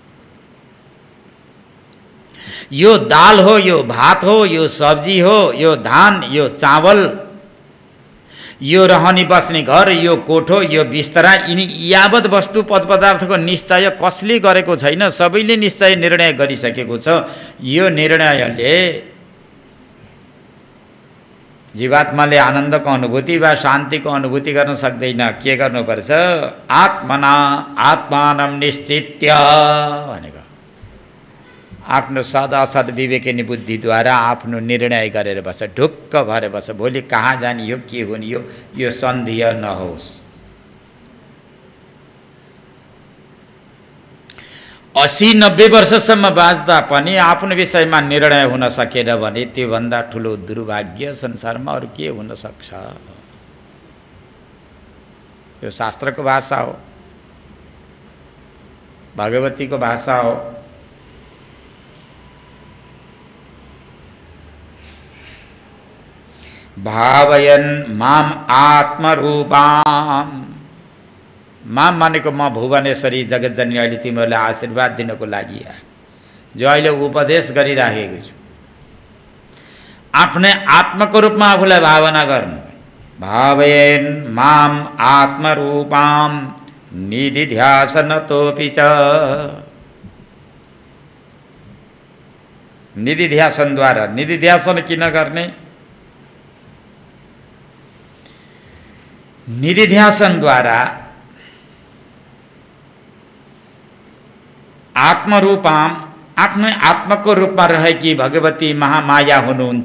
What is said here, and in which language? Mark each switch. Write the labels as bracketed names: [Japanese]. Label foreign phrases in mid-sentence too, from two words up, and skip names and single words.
[Nepali] यो दाल हो, यो भात हो, यो सब्जी हो, यो धान, यो चावल, यो रहनी बस्ने घर, यो कोठो, यो बिस्तरा, यिनी यावत वस्तु पद पदार्थको निश्चय कसले गरेको छैन, सबैले निश्चय निर्णय गरिसकेको छ। यो निर्णयले जीवात्माले आनन्दको अनुभूति वा शान्तिको अनुभूति गर्न सक्दैन। के गर्नुपर्छ? [Sanskrit] आत्मना आत्मानं निश्चित्य [Nepali] भनेको आफ्नो सद असद विवेकिनी बुद्धिद्वारा आफ्नो निर्णय गरेर बस, ढुक्क भएर बस। भोलि कहाँ जाने, यो के हुने, यो सन्देह नहोस्। 80-90 वर्षसम्म बाँच्दा पनि आफ्नो विषयमा निर्णय हुन सकेन भने त्योभन्दा ठुलो दुर्भाग्य संसारमा अरू के हुन सक्छ? यो शास्त्रको भाषा हो, भगवतीको भाषा हो। [Sanskrit] भावयन् माम आत्मरूपाम, [Nepali] माम भनेको म भुवनेश्वरी जगतजननी अहिले तिमीहरूलाई आशीर्वाद दिनको लागि जो अहिले उपदेश गरिराखेको छु। आफ्नै आत्माको रूपमा आफूलाई भावना गर्नु। [Sanskrit] भावयन् माम आत्मरूपाम निधिध्यासनतोऽपि च, निधिध्यासनद्वारा। [Nepali] निधिध्यासन किन गर्ने? निधिध्यासनद्वारा आत्मरूपाम, आफ्नै आत्माको रूपमा रहेकी भगवती महामाया हुनुहुन्छ।